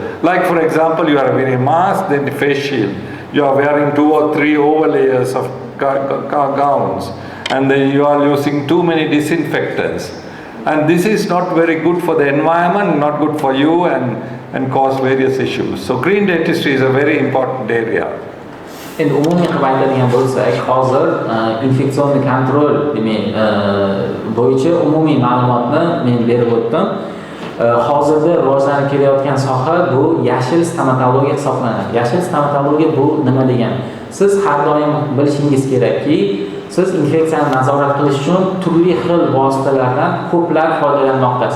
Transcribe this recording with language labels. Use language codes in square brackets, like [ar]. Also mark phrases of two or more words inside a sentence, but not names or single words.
[en] Like for example, you are wearing a mask, then the face shield. You are wearing 2 or 3 overlayers of gowns, and then you are using too many disinfectants. And this is not very good for the environment, not good for you, and cause various issues. So green dentistry is a very important area. [uz] Endi umumiy qilib aytadigan bo'lsak, hozir infeksion kontrol bo'yicha umumiy ma'lumotni men berib o'tdim. Hozirda rivojlanib kelayotgan soha bu yashil stomatologiya hisoblanadi. Yashil stomatologiya bu nima degani? Siz har doim bilishingiz kerakki, siz infeksiyani nazorat qilish uchun turli xil vositalardan ko'plab foydalanmoqdasiz.